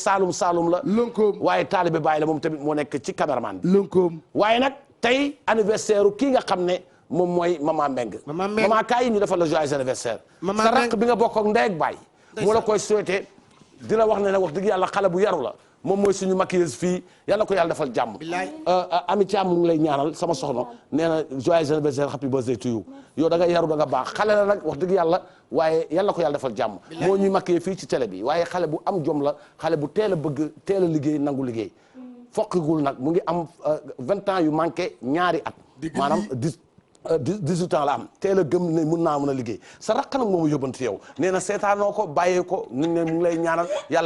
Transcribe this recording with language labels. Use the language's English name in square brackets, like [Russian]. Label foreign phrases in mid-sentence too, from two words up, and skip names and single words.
[Wolof] Saalum la lënkoom waaye taalibe Baay la moom tamit moo nekk ci caméraman bi lënkoom waaye nag tey anniversaire kii nga xam ne moom mooy Mama Mbeng Mama kaay ñu defal la [French] joyeux anniversaire [Wolof] sa rakk bi nga bokk ak ndey ak baay moo la koy souhaité di la wax ne nag wax dëgg yàlla xale bu yaru la moom mooy suñu maquilleuse fii yàlla ko yàlla defal jàmm Ami Thiam mu ngi lay ñaanal sama soxna nee na [French] joyeux anniversaire [English] happy birthday to you [Wolof] yow da nga yaru da nga baax xale la nag wax dëgg yàlla waaye yàlla ko yàlla defal jàmm moo ñuy maquiller fii ci télé bi waaye xale bu am jom la xale bu teel a bëgg teel a liggéey nangu liggéey fokkigul nag mu ngi am [French] 20 ans [Wolof] yu manqué ñaari at maanaam [French] 18 ans [Wolof] la am teel a gëm ne mun naa mën a liggéey sa rakk nag moomu yóbbanti yow nee na seetaanoo ko bàyyee ko nit ne mu ngi lay ñaanal yàlla